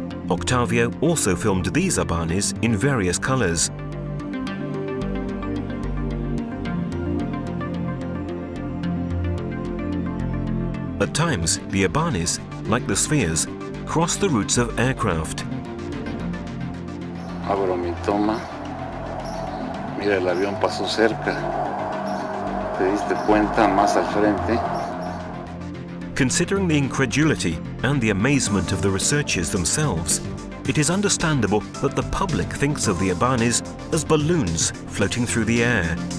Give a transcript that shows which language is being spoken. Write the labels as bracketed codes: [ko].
[en] Octavio also filmed these Abanis in various colors. At times, the Abanis, like the spheres, cross the routes of aircraft. [es] Abro mi toma. Mira, el avión pasó cerca. ¿Te diste cuenta más al frente? [en] Considering the incredulity and the amazement of the researchers themselves, it is understandable that the public thinks of the Abanis as balloons floating through the air.